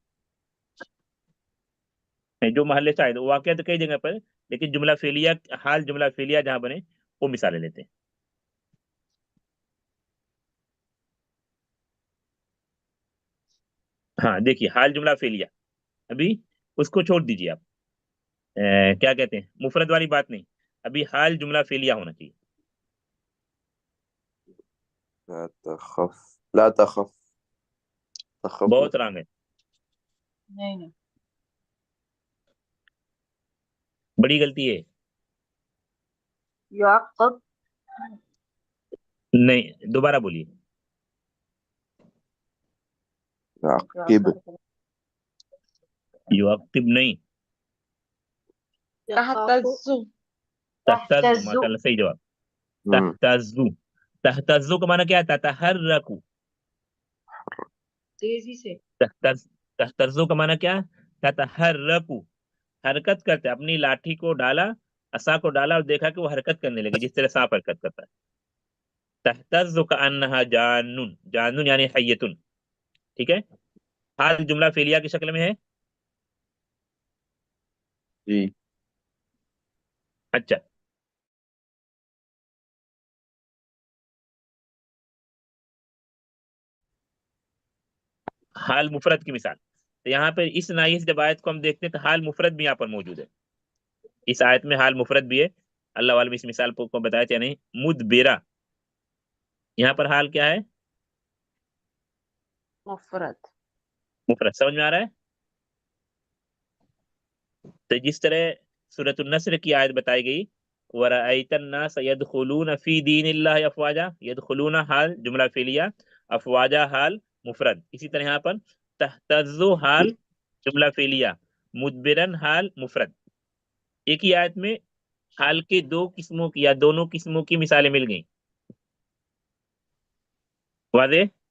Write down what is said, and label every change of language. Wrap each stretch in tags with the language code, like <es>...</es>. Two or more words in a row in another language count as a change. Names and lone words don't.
<hi>जो महल शाहिद वाक़या तो कई जगह पर, लेकिन जुमला फेलिया, हाल जुमला फेलिया जहाँ बने वो मिसालें लेते हैं। हाँ देखिए, हाल जुमला फेलिया, अभी उसको छोड़ दीजिए आप। क्या कहते हैं, मुफरद वाली बात नहीं, अभी हाल जुमला फेलिया होना चाहिए।</hi> <ar>لا تخف، لا تخف، تخف</ar> <hi>बहुत रंग है, नहीं नहीं। बड़ी गलती है। याकूब। नहीं, दोबारा बोलिए। राकिब, युअक्तिब नहीं, तहतज़्ज़ु। तहतज़्ज़ु, तहतज़्ज़ु। माशाल्लाह सही जवाब। हम्म, तहतज़्ज़ु, तहतज़्ज़ु का माना क्या है? ततहर्रकु। तेजी से। तहतज़ तहतज़्ज़ु का माना क्या है? ततहर्रकु, हरकत करते, अपनी लाठी को डाला, असा को डाला और देखा कि वो हरकत करने लगे, जिस तरह सांप हरकत करता है।</hi> <ar>تهتز كأنها جان، جان يعني حية,</ar> <hi>ठीक है। हाल जुमला फेलिया की शक्ल में है। जी, अच्छा, हाल मुफरद की मिसाल, तो यहाँ पर इस नाइस जब आयत को हम देखते हैं तो हाल मुफरद भी यहाँ पर मौजूद है। इस आयत में हाल मुफरद भी है। अल्लाह वाले इस मिसाल को बताया या नहीं? मुदबिरा, यहाँ पर हाल क्या है? मुफरद। मुफरद। समझ में आ रहा है? तो जिस तरह सूरतुन नस्र की आयत बताई गई,</hi> <ar>ورأيت الناس يدخلون في دين الله أفواجا، يدخلون حال جملة فعلية، أفواجا حال مفرد.</ar> <hi>इसी तरह यहाँ पर तहतज़्ज़ु हाल जुमला फेलिया, मुदबिरन हाल मुफरद। एक ही आयत में हाल के दो किस्मों की या दोनों किस्मों की मिसालें मिल गई। वाज़ेह?</hi>